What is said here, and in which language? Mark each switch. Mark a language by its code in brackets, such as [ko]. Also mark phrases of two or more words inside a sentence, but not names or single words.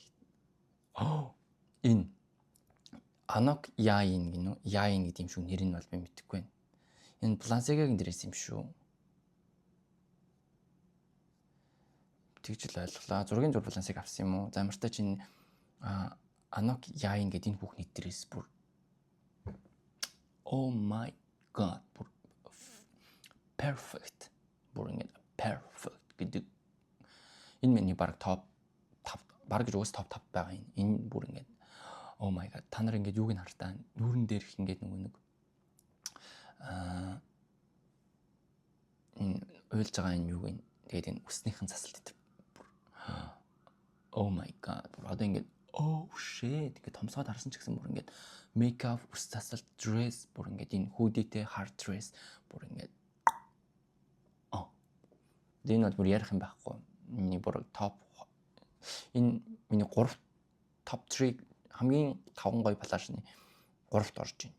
[mn] Энэ Анок Яин гинөө. Яин гэдэг юм шүү. Нэр нь бол би мэдэхгүй байна. Энэ Balenciaga-гийн дээрээс юм шүү. Тэгж л ойлголаа. Зургийн зур Balenciaga авсан юм уу? За ямартай чинь Анок Яин гэдэг энэ хүүхний дээрээс бүр [en] oh my god [mn] бүр perfect. Бүр ингэ perfect гэдэг. Энэ миний баг топ 5 баг гэж уус топ 5 байгаа юм. Энэ бүр ингэ [en] oh my god [mn] та нар ингэ юуг нь хартаа нүүрэн дээрх ингэ нөгөө нэг энэ уйлж байгаа энэ юуг нь тэгээд энэ үснийхэн засалт дээр oh my god одоо ингэ [en] oh shit [mn] ингэ томсгоод харсан ч гэсэн бүр ингэ makeup үс засалт dress бүр ингэ энэ hoodie-тэй [en] hard dress [mn] бүр ингэ энэ бол бүр ярих юм байхгүй. Миний бүр топ энэ миний 3 топ 3 хамгийн 5 гоё палашны 3-т орж байна.